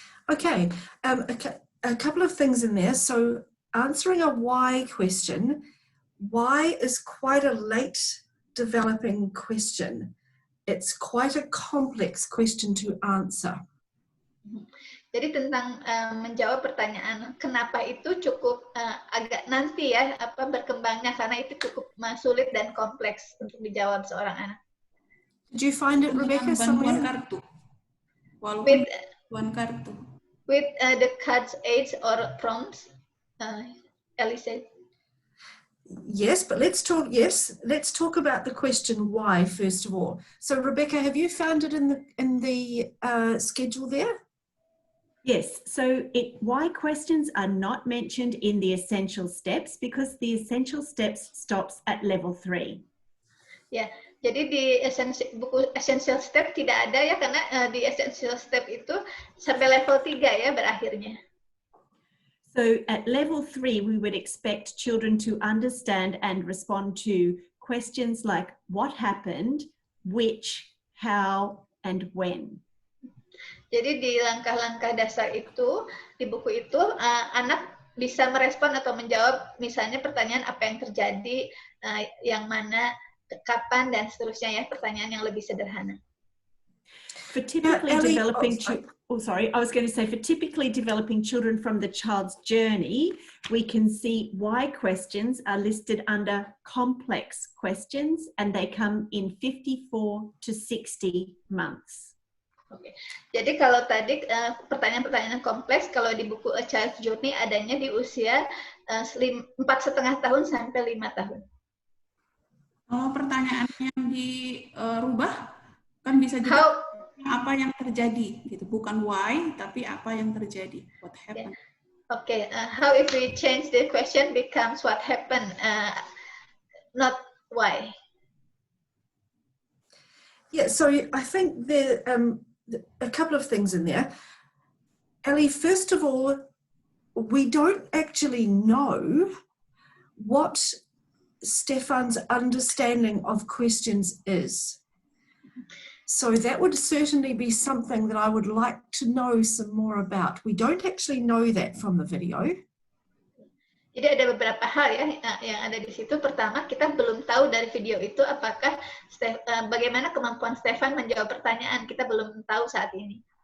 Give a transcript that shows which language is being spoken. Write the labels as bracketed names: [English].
[English] Okay, a couple of things in there. So answering a why question, why is quite a late developing question. It's quite a complex question to answer. [Indonesian] Jadi tentang menjawab pertanyaan kenapa itu cukup agak nanti ya berkembangnya, karena itu cukup sulit dan kompleks untuk dijawab seorang anak. [English] Did you find it, Rebecca, somewhere? [Indonesian] Kartu. Walaupun kartu. [English] With the card's age or prompts, Ellie said. Yes, but let's talk about the question why first of all. So Rebecca, have you found it in the schedule there? Yes, so why questions are not mentioned in the essential steps because the essential steps stops at level 3. Ya, jadi di buku essential step tidak ada ya, karena di essential step itu sampai level 3 ya berakhirnya. So at level 3, we would expect children to understand and respond to questions like what happened, which, how, and when. Jadi di langkah-langkah dasar itu, di buku itu, anak bisa merespon atau menjawab misalnya pertanyaan apa yang terjadi, yang mana, kapan, dan seterusnya ya, pertanyaan yang lebih sederhana. For typically developing for typically developing children from the child's journey, we can see why questions are listed under complex questions, and they come in 54 to 60 months. [Indonesian] Oke. Jadi kalau tadi pertanyaan-pertanyaan kompleks, kalau di buku A Child's Journey adanya di usia 4,5 tahun sampai 5 tahun. Kalau pertanyaannya dirubah, kan bisa juga apa yang terjadi, gitu. Bukan why, tapi apa yang terjadi, what happened. [English] Okay, how if we change the question becomes what happened, not why. Yeah, so I think there a couple of things in there. Ellie, first of all, we don't actually know what Stefan's understanding of questions is. So that would certainly be something that I would like to know some more about. We don't actually know that from the video. [Indonesian] Jadi ada beberapa hal ya yang ada di situ. Pertama, kita belum tahu dari video itu apakah bagaimana kemampuan Stefan menjawab pertanyaan. Kita belum tahu saat ini.